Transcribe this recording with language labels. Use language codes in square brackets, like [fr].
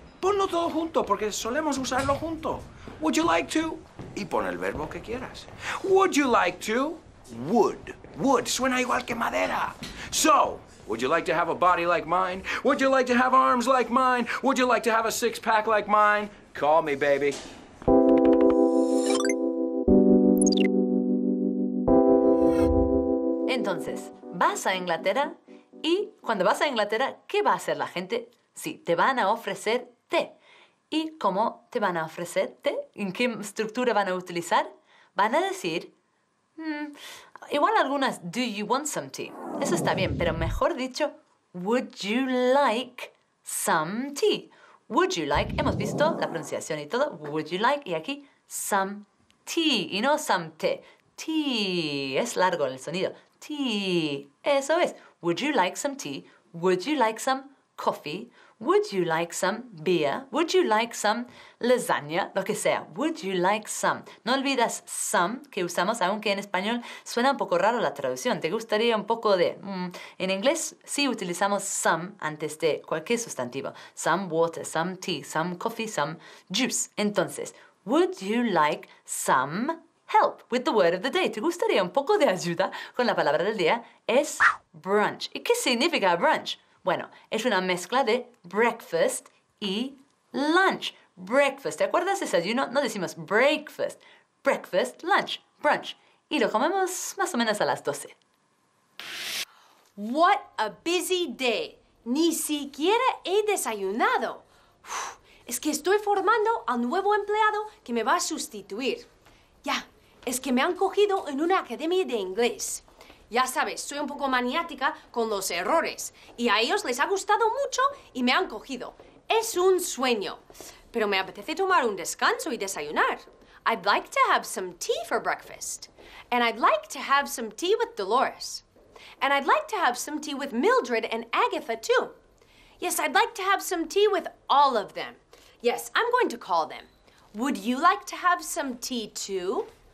[es] Ponlo todo junto, porque solemos usarlo junto. [en] Would you like to? [es] Y pon el verbo que quieras. [en] Would you like to? Would. Would. [es] Suena igual que madera. [en] So, would you like to have a body like mine? Would you like to have arms like mine? Would you like to have a six-pack like mine? Call me, baby. [es] Entonces, vas a Inglaterra y cuando vas a Inglaterra, ¿qué va a hacer la gente? Sí, te van a ofrecer té. ¿Y cómo te van a ofrecer té? ¿En qué estructura van a utilizar? Van a decir, igual algunas, [en] do you want some tea? [es] Eso está bien, pero mejor dicho, [en] would you like some tea? Would you like, [es] hemos visto la pronunciación y todo, [en] would you like, [es] y aquí, [en] some tea, [es] y no some té. Tea, es largo el sonido. Tea, eso es. [en] Would you like some tea? Would you like some coffee? Would you like some beer? Would you like some lasagna? [es] Lo que sea. [en] Would you like some? [es] No olvidas some, que usamos, aunque en español suena un poco raro la traducción. ¿Te gustaría un poco de...? En inglés sí utilizamos some antes de cualquier sustantivo. [en] Some water, some tea, some coffee, some juice. [es] Entonces, [en] would you like some help with the word of the day? [es] ¿Te gustaría un poco de ayuda con la palabra del día? Es brunch. ¿Y qué significa brunch? Bueno, es una mezcla de breakfast y lunch. Breakfast, ¿te acuerdas? Desayuno, no decimos breakfast. Breakfast, lunch, brunch. y lo comemos más o menos a las 12. [en] What a busy day. [es] Ni siquiera he desayunado. Es que estoy formando al nuevo empleado que me va a sustituir. Ya, es que me han cogido en una academia de inglés. Ya sabes, soy un poco maniática con los errores. Y a ellos les ha gustado mucho y me han cogido. Es un sueño. Pero me apetece tomar un descanso y desayunar. [en] I'd like to have some tea for breakfast. And I'd like to have some tea with Dolores. And I'd like to have some tea with Mildred and Agatha, too. Yes, I'd like to have some tea with all of them. Yes, I'm going to call them. Would you like to have some tea, too?